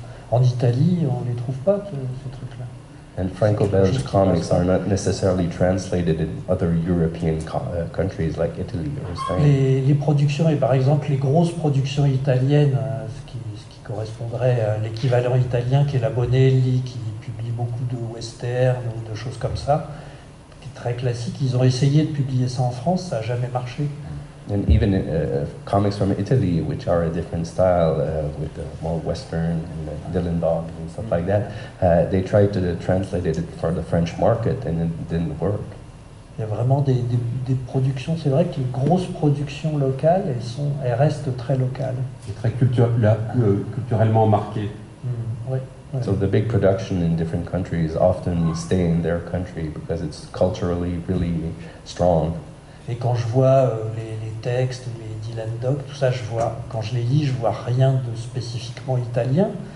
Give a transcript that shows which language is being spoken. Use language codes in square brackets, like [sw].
[fr] En Italie, on ne les trouve pas, ces trucs-là. [en] And Franco-Belge comics are not necessarily translated in other European countries like Italy or Spain. [fr] Les productions, et par exemple les grosses productions italiennes, ce qui correspondrait à l'équivalent italien qui est la Bonelli, qui publie beaucoup de westerns ou de choses comme ça, qui est très classique. Ils ont essayé de publier ça en France, ça n'a jamais marché. [en] And even comics from Italy, which are a different style with more Western and Dylan Dog and stuff like that, they tried to translate it for the French market and it didn't work. [fr] Il y a vraiment des productions, c'est vrai que les grosses productions locales, elles restent très locales. C'est très culturellement marqué. Ouais. [en] So the big production in different countries often stay in their country because it's culturally really strong. [fr] Et quand je vois les textes, les Dylan Dog, tout ça, quand je les lis, je vois rien de spécifiquement italien.